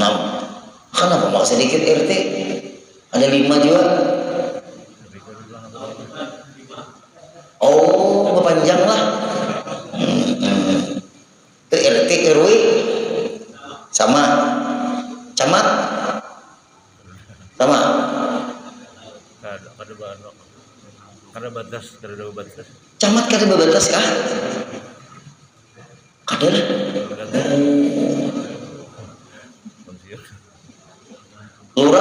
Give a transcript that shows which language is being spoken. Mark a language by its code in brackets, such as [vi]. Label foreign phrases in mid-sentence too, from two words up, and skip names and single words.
[id] Kenapa malah sedikit RT? Ada 5 juga. Oh, panjang lah. Itu RT RW sama camat sama. [bjn] Kada batas. Camat kada batas kah? Kada. Lurah